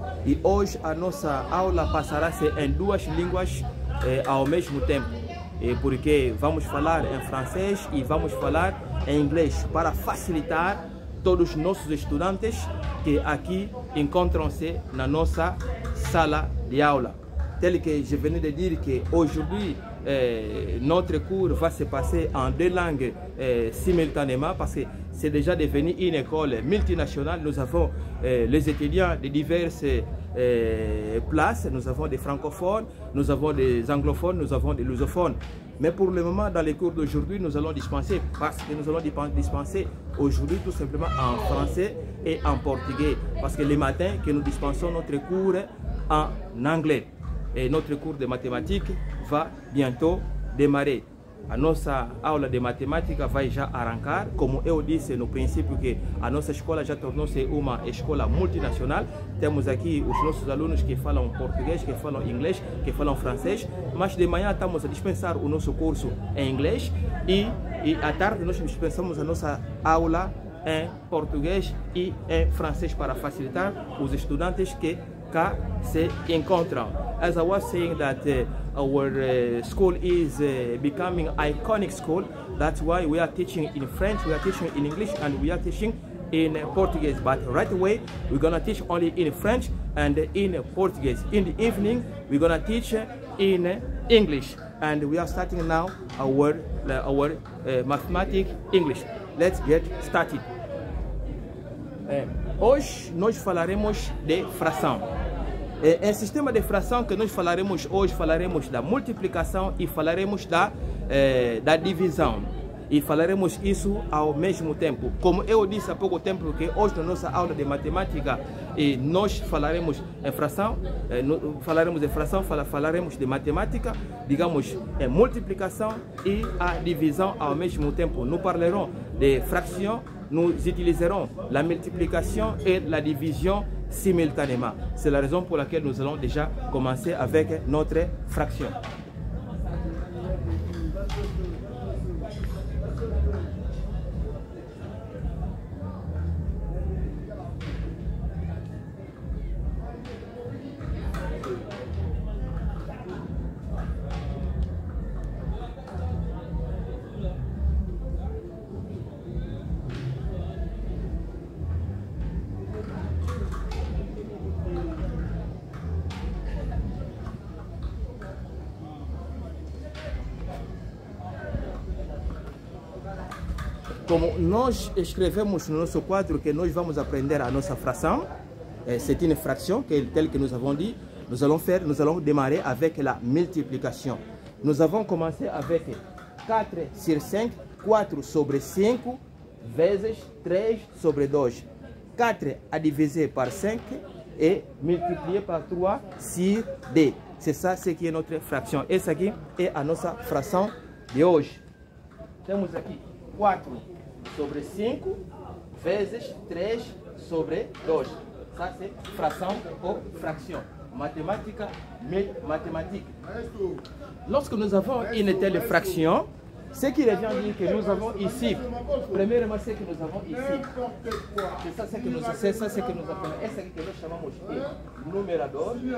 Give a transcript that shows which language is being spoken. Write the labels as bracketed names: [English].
[Portuguese] E hoje a nossa aula passará-se em duas línguas ao mesmo tempo, porque vamos falar em francês e vamos falar em inglês, para facilitar todos os nossos estudantes que aqui encontram-se na nossa sala de aula. [French] Tel que je venais de dire qu'aujourd'hui, notre cours va se passer en deux langues simultanément, parce que c'est déjà devenu une école multinationale. Nous avons les étudiants de diverses places, nous avons des francophones, nous avons des anglophones, nous avons des lusophones. Mais pour le moment, dans les cours d'aujourd'hui, nous allons dispenser, parce que nous allons dispenser aujourd'hui tout simplement en français et en portugais, parce que les matins que nous dispensons notre cours en anglais. Et notre cours de mathématiques va bientôt démarrer. [Portuguese] A nossa aula de matemática vai já arrancar. Como eu disse no princípio, que a nossa escola já tornou-se uma escola multinacional. Temos aqui os nossos alunos que falam português, que falam inglês, que falam francês. Mas de manhã estamos a dispensar o nosso curso em inglês e à tarde nós dispensamos a nossa aula em português e em francês, para facilitar os estudantes que cá se encontram. [English] As I was saying that our school is becoming iconic school. That's why we are teaching in French, we are teaching in English, and we are teaching in Portuguese. But right away, we're gonna teach only in French and in Portuguese. In the evening, we're gonna teach in English. And we are starting now our mathematics English. Let's get started. [Portuguese] Hoje nós falaremos de fração. Em sistema de fração que nós falaremos hoje, falaremos da multiplicação e falaremos da divisão. E falaremos isso ao mesmo tempo. Como eu disse há pouco tempo, que hoje na nossa aula de matemática nós falaremos em fração, falaremos de fração, falaremos de matemática, digamos, em multiplicação e a divisão ao mesmo tempo. [French] Nous parlerons de fraction, nous utiliserons la multiplication et la division simultanément. C'est la raison pour laquelle nous allons déjà commencer avec notre fraction. [Portuguese] Como nós escrevemos no nosso quadro que nós vamos aprender a nossa fração, [French] c'est une fraction telle que nous avons dit. Nous allons démarrer avec la multiplication. Nous avons commencé avec 4 sur 5, [Portuguese] 4 sobre 5 vezes 3 sobre 2. [French] 4 à diviser par 5 et multiplier par 3 sur 2. C'est ça ce qui est notre fraction. Et ça [Portuguese] aqui é a nossa fração de hoje. Temos aqui 4 sobre 5 vezes 3 sobre 2. [French] Ça c'est fraction ou fraction. Mathématique. Lorsque nous avons une telle fraction, ce qui revient à dire que nous avons ici, premièrement, ce que nous avons ici, c'est ça ce que nous appelons, et ce que nous chamons de [Portuguese] numérador.